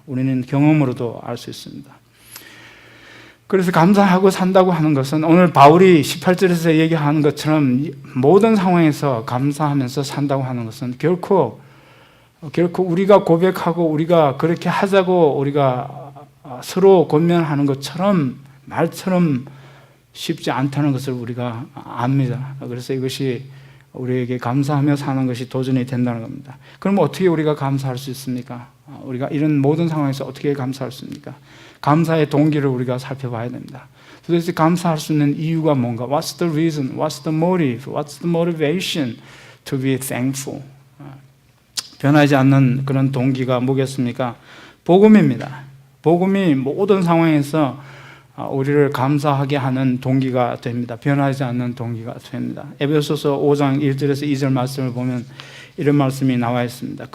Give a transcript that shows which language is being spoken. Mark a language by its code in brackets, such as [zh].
[ko] 우리는 경험으로도 알 수 있습니다. 그래서 감사하고 산다고 하는 것은 오늘 바울이 18절에서 얘기하는 것처럼 모든 상황에서 감사하면서 산다고 하는 것은 결코 우리가 고백하고 우리가 그렇게 하자고 우리가 서로 권면하는 것처럼 말처럼 쉽지 않다는 것을 우리가 압니다. 그래서 이것이 우리에게 감사하며 사는 것이 도전이 된다는 겁니다. 그럼 어떻게 우리가 감사할 수 있습니까? 우리가 이런 모든 상황에서 어떻게 감사할 수 있습니까? 감사의 동기를 우리가 살펴봐야 됩니다. 도대체 감사할 수 있는 이유가 뭔가? [en] What's the reason? What's the motive? What's the motivation to be thankful? [ko] 변하지 않는 그런 동기가 뭐겠습니까? 복음입니다. 복음이 모든 상황에서 우리를 감사하게 하는 동기가 됩니다. 변하지 않는 동기가 됩니다. 에베소서 5장 1절에서 2절 말씀을 보면 이런 말씀이 나와 있습니다.